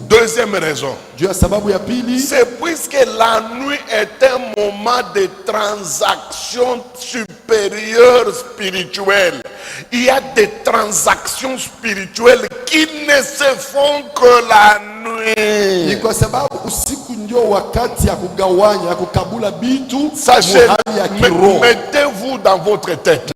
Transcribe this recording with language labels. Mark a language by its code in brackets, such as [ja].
[fr] Deuxième raison. [sw] Juu ya sababu ya pili, [fr] c'est puisque la nuit est un moment de transaction supérieure spirituelle. Il y a des transactions spirituelles qui ne se font que la nuit. [sw] Ni kwa sababu usiku ndio wakati ya kugawanya, ya kukabula bitu. [fr] Sachez, mettez-vous dans votre tête.